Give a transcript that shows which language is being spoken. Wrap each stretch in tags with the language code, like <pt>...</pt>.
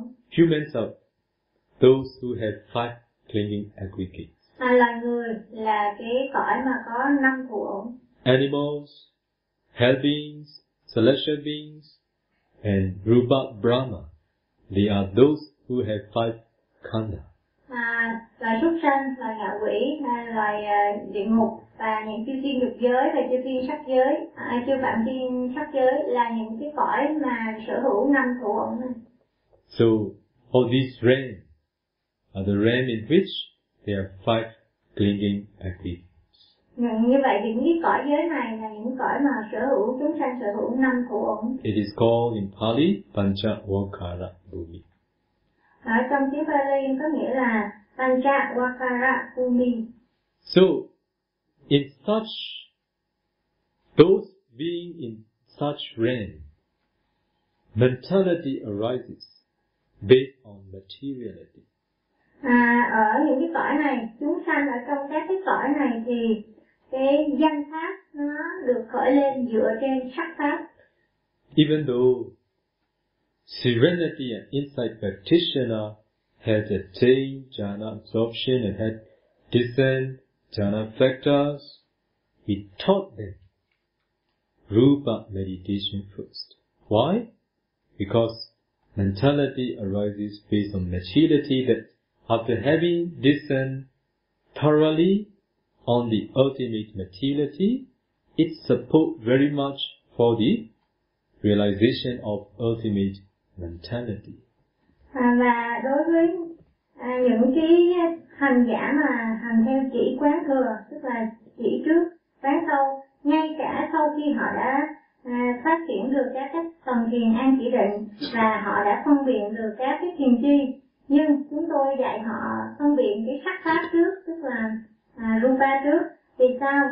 <en>Humans are those who have five clinging aggregates.</en> <vi>Loài người là cái cõi mà có năm thủ ẩn.</vi> <en>Animals, hell beings, celestial beings and Rupa Brahma, they are those who have five khanda.</en> <vi>Loài súc sanh, loài ngạ quỷ, loài địa ngục và những chư thiên dục giới và chư thiên sắc giới, chư phạm thiên sắc giới là những cái cõi mà sở hữu năm thủ ẩn.</vi> <en>So all these realms are the realm in which there are five clinging aggregates.</en> <vi>Như vậy thì những cõi giới này là những cõi mà sở hữu chúng sanh sở hữu năm thủ ẩn.</vi> <en>It is called in Pali Panchavakara Bhumi.</en> <vi>Ở trong tiếng Pali có nghĩa là Panchavakara Bhumi.</vi> <en>So in such those being in such realm, mentality arises based on materiality.</en> <vi>Ở những cõi này, chúng sanh ở trong các cái cõi này thì cái danh pháp nó được khởi lên dựa trên sắc pháp.</vi> <en>Even though serenity and insight practitioner has attained jhana absorption and had discerned jhana factors, he taught them rupa meditation first. Why? Because mentality arises based on maturity, that after having discerned thoroughly on the ultimate materiality, it support very much for the realization of ultimate mentality.</en> <vi>Và đối với những cái hành giả mà hành theo chỉ quán thừa, tức là chỉ trước quán sau, ngay cả sau khi họ đã phát triển được các cái tầng thiền an chỉ định và họ đã phân biệt được các cái thiền chi, nhưng chúng tôi dạy họ phân biệt cái sắc pháp trước, tức là rupa trước. Vì sao?</vi>